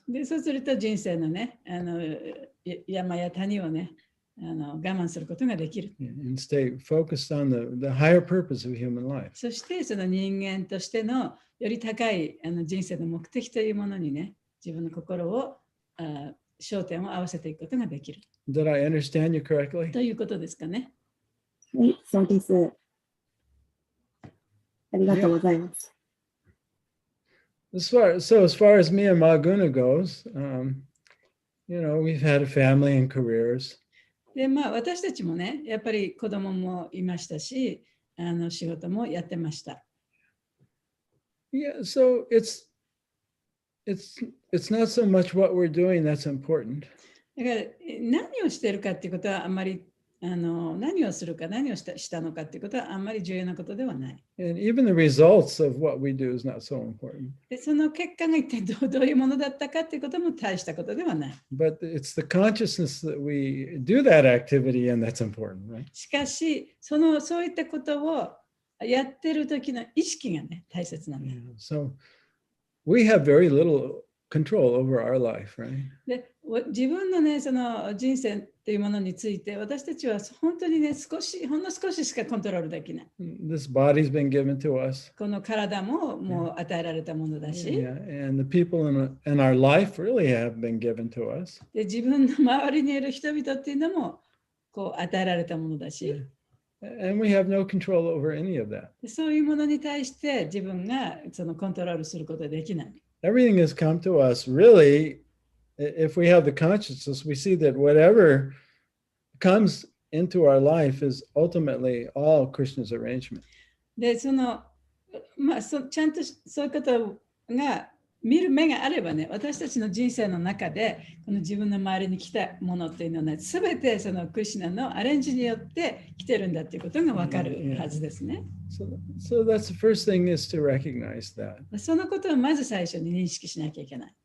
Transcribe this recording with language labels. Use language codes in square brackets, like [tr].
[ja] で、そうすると人生のね、山や谷をね、我慢することができる。 [en] And stay focused on the higher purpose of human life. [ja] そしてその人間としてのより高い人生の目的というものにね、自分の心を焦点を合わせていくことができる。 [en] Did I understand you correctly? [ja] ということですかね。はい、そうです。ありがとうございます。 [en] As far as me and Maguna goes, we've had a family and careers. [ja] で、私たちもね、やっぱり子供もいましたし、仕事もやってました。 [en] Yeah, so it's not so much what we're doing that's important. [ja] だから何をしているかっていうことはあんまり何をするか何をしたのかっていうことはあんまり重要なことではない。 [en] And even the results of what we do is not so important. [ja] で、その結果が一体どういうものだったかっていうことも大したことではない。 [en] But it's the consciousness that we do that activity and that's important, right? [ja] しかし、そういったことをやってる時の意識がね、大切なんだ。 [en] Yeah, so we have very little control over our life, right? [ja] で、自分のね、その人生っていうものについて、私たちは本当にね、ほんの少ししかコントロールできない。 [en] This body's been given to us. [ja] この体ももう与えられたものだし、 [en] Yeah, and the people in our life really have been given to us. [ja] で、自分の周りにいる人々っていうのもこう与えられたものだし、 [en] And we have no control over any of that. [ja] でそういうものに対して自分がそのコントロールすることはできない。 [en] Everything has come to us. Really, if we have the consciousness, we see that whatever comes into our life is ultimately all Krishna's arrangement. [ja] で、ちゃんとそういうことが見る目があればね、私たちの人生の中でこの自分の周りに来たものっていうのはね、すべてそのクリシュナのアレンジによって来てるんだっていうことがわかるはずですね。 [en] So that's the first thing is to recognize that. [ja] そのことをまず最初に認識しなきゃいけない。